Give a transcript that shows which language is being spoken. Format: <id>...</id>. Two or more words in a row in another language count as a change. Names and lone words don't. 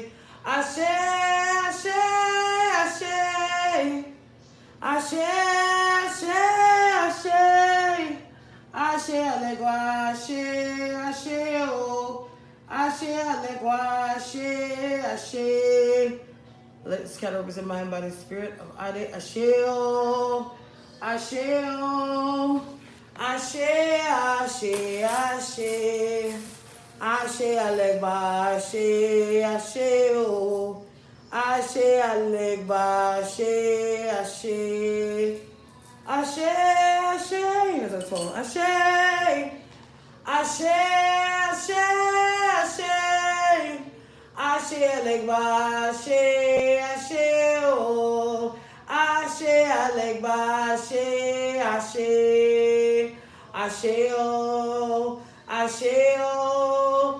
<yo>Ashe, Ashe, Ashe. Ashe, Ashe, Ashe. Ashe, Alegua, Ashe, Ashe, oh. Ashe, Alegua, Ashe, Ashe.</yo> <en>Let this candle represent mind, body, spirit of Ade.</en> <yo>Ashe, oh. Ashe, oh. Ashe, Ashe, Ashe. Ashe, Alegba, Ashe, Ashe, oh. Ashe, Alegba, Ashe, Ashe. Ashe, Ashe.</yo> <en>As I told him,</en> <yo>Ashe. Ashe, Ashe, Ashe. Ashe, Alegba, Ashe, Ashe, oh. Ashe, Alegba, Ashe, Ashe. Ashe, oh. Ashe, oh.</yo>